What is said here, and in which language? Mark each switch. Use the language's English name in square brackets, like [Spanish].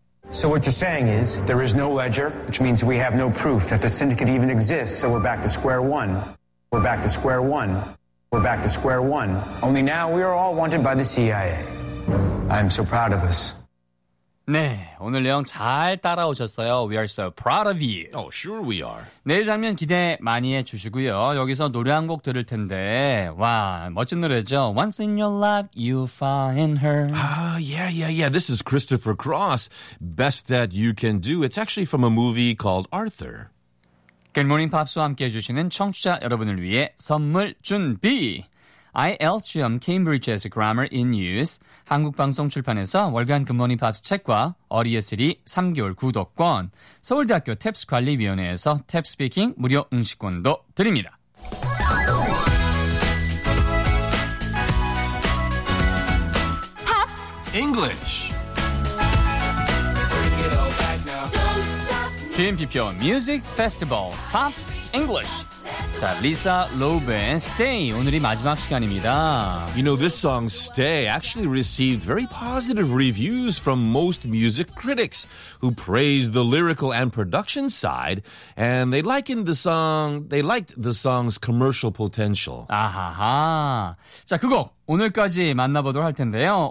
[English] So what you're saying is there is no ledger, which means we have no proof that the syndicate even exists, so we're back to square one. We're back to square one. We're back to square one. Only now we are all wanted by the CIA. I'm so proud of us. [Korean] 네, 오늘 내용 잘 따라오셨어요. [English] We are so proud of you. Oh, sure we are. [Korean] 내일 장면 기대 많이 해주시고요. 여기서 노래 한 곡 들을 텐데, 와, 멋진 노래죠. [English] Once in your life, you find her. Yeah. This is Christopher Cross. Best that you can do. It's actually from a movie called Arthur. [Korean] Good Morning Pops와 함께 해주시는 청취자 여러분을 위해 선물 준비. IELTS시험 Cambridge에서 Grammar in Use, 한국방송 출판에서 월간 굿모닝 팝스 책과 어리어스리 3개월 구독권, 서울대학교 탭스관리위원회에서 탭스피킹 무료 응시권도 드립니다. 팝스 [English] English GMP 표 Music Festival 팝스 English. [Korean] 자, 리사 로브의 Stay, 오늘이 마지막 시간입니다. [English] You know, this song, Stay, actually received very positive reviews from most music critics who praised the lyrical and production side, and they liked the song's commercial potential. 아하하. [Korean] 자, 그 곡, 오늘까지 만나보도록 할 텐데요.